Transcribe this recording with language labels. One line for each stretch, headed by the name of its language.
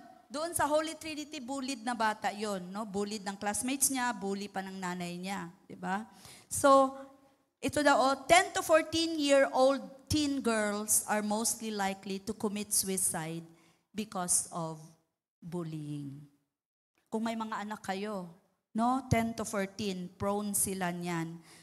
Filipino: Doon sa Holy Trinity, bullied na bata yon, no? Bullied ng classmates niya, bully pa ng nanay niya, di ba?
English: So,
Filipino: ito daw,
English: 10 to 14-year-old teen girls are mostly likely to commit suicide because of bullying.
Filipino: Kung may mga anak kayo, no, 10 to 14, prone sila niyan.